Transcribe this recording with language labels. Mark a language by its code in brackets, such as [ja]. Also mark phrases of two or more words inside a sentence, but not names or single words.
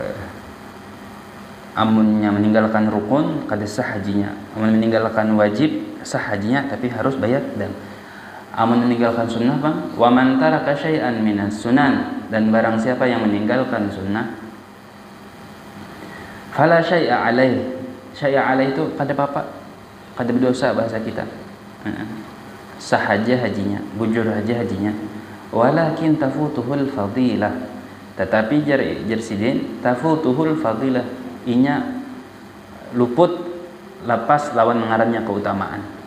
[bjn] Amunnya meninggalkan rukun kada sah hajinya, amun meninggalkan wajib sah hajinya tapi harus bayar dam. Amun meninggalkan sunnah bang, [ar] ومن ترك شيئا من السنن, [id] dan barang siapa yang meninggalkan sunnah, [ar] فلا شيء عليه. شيء عليه [bjn] itu kada apa-apa, kada berdosa bahasa kita. Sah aja hajinya, bujur aja hajinya. [ar] ولكن تفوته الفضيلة, [bjn] tetapi jar sidin [ar] تفوته الفضيلة, [bjn] inya luput lapas lawan ngarannya keutamaan.